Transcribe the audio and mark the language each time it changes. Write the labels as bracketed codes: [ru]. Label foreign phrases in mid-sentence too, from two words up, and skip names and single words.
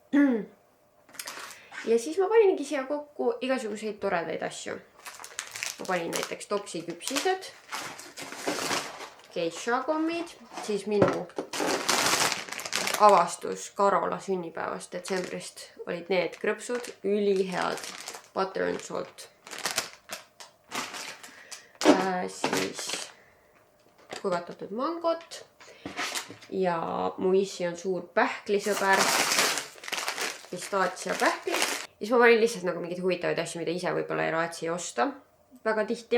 [et] Ja siis ma paningi siia kokku igasuguseid toredaid asju. Ma panin näiteks Topsi küpsised, Geisha kommid, siis minu avastus Karola sünnipäevast detsembrist olid need krõpsud, ülihead [en] butter and salt. [et] Siis kuivatatud mangot ja mu issi on suur pähklisõber, pistaatsia pähkli. Siis ma panin lihtsalt nagu mingid huvitavaid asju, mida ise võib-olla ei raatsi osta väga tihti.